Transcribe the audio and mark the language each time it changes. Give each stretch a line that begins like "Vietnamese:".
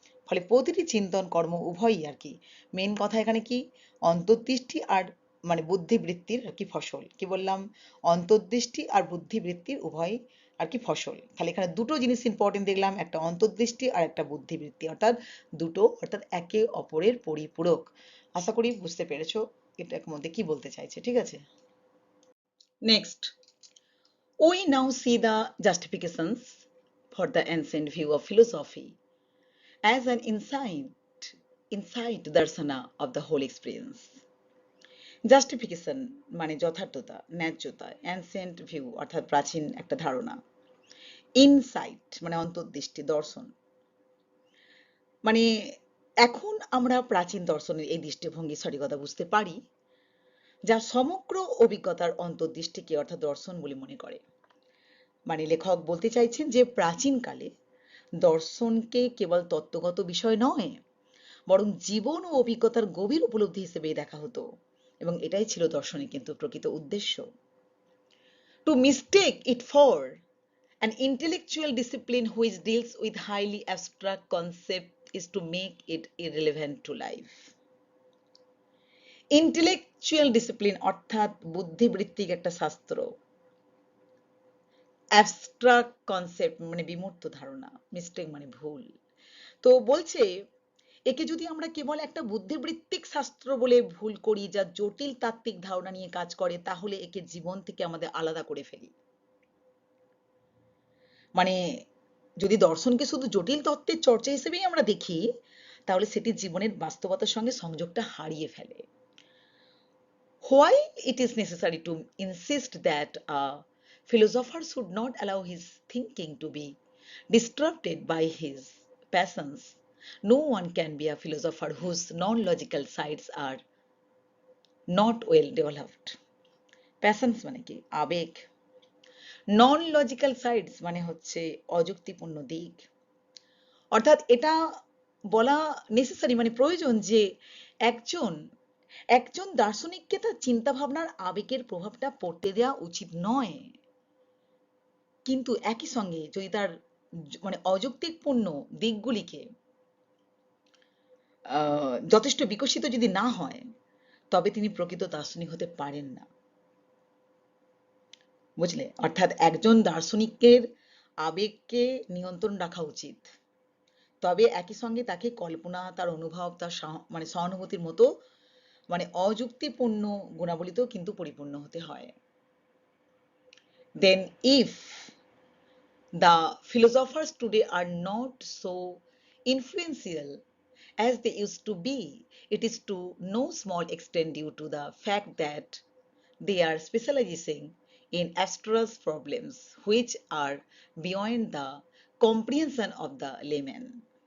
Bangla: ফলে প্রতিটি চিন্তন কর্ম উভয়ই আর কি মেন কথা এখানে কি অন্তর্দৃষ্টি আর মানে বুদ্ধিবৃত্তির আর কি ফসল। কি বললাম? অন্তর্দৃষ্টি আর বুদ্ধিবৃত্তির উভয় আর কি ফসল। তাহলে এখানে দুটো জিনিস ইম্পর্টেন্ট দেখলাম, একটা অন্তর্দৃষ্টি আর একটা বুদ্ধিবৃত্তি, অর্থাৎ দুটো অর্থাৎ একে অপরের পরিপূরক। আশা করি বুঝতে পেরেছো এটার মধ্যে কি বলতে চাইছে। ঠিক আছে?
English: Next, we now see the justifications for the ancient view of philosophy as an insight darsana of the whole experience.
Bangla: Justification মানে যথার্থতা, ন্যায্যতা, অ্যানসেন্ট ভিউ অর্থাৎ প্রাচীন একটা ধারণা, ইনসাইট মানে অন্তর্দৃষ্টি, দর্শন। মানে এখন আমরা প্রাচীন দর্শনের এই দৃষ্টিভঙ্গি সঠিকতা বুঝতে পারি যা সমগ্র অভিজ্ঞতার অন্তর্দৃষ্টিকে অর্থাৎ দর্শন বলে মনে করে। মানে লেখক বলতে চাইছেন যে প্রাচীনকালে দর্শনকে কেবল তত্ত্বগত বিষয় নয়, বরং জীবন ও অভিজ্ঞতার গভীর উপলব্ধি হিসেবে দেখা হতো, এবং এটাই ছিল দর্শনের কিন্তু প্রকৃত উদ্দেশ্য।
English: To mistake it for An intellectual discipline which deals with highly abstract concept is to make it irrelevant to life.
Bangla: Intellectual discipline অর্থাৎ বুদ্ধিবৃত্তিক একটা শাস্ত্র, অ্যাবস্ট্রাক্ট কনসেপ্ট মানে বিমূর্ত ধারণা, মিস্টেক মানে ভুল। তো বলছে একে যদি আমরা কেবল একটা বুদ্ধিবৃত্তিক শাস্ত্র বলে ভুল করি, যা জটিল তাত্ত্বিক ধারণা নিয়ে কাজ করে, তাহলে একে জীবন থেকে আমাদের আলাদা করে ফেলি। মানে যদি দর্শনকে শুধু জটিল তত্ত্বের চর্চা হিসেবেই আমরা দেখি, তাহলে সেটি জীবনের বাস্তবতার সঙ্গে সংযোগটা হারিয়ে ফেলে।
English: While it is necessary to insist that a philosopher should not allow his thinking to be disrupted by his passions, no one can be a philosopher whose non-logical sides are not well developed.
Bangla: Passions মানে কি? আবেগ। Non-logical sides মানে হচ্ছে অযুক্তিপূর্ণ দিক। অর্থাৎ এটা বলা necessary মানে প্রয়োজন যে একজন একজন দার্শনিককে তার চিন্তা ভাবনার আবেগের প্রভাবটা পড়তে দেওয়া উচিত নয়, কিন্তু একই সঙ্গে যদি তার মানে অযৌক্তিকপূর্ণ দিকগুলিকে যথেষ্ট বিকশিত যদি না হয়, তবে তিনি প্রকৃত দার্শনিক হতে পারেন না। বুঝলে? অর্থাৎ একজন দার্শনিকের আবেগকে নিয়ন্ত্রণ রাখা উচিত, তবে একই সঙ্গে তাকে কল্পনা, তার অনুভব, তার মানে সহানুভূতির মতো মানে অযুক্তিপূর্ণ গুণাবলীতেও কিন্তু পরিপূর্ণ হতে হয়।
English: Then if the philosophers today are not so influential as they used to be, it is to no small extent due to the fact that they are specializing in abstruse problems which are beyond the comprehension of the layman.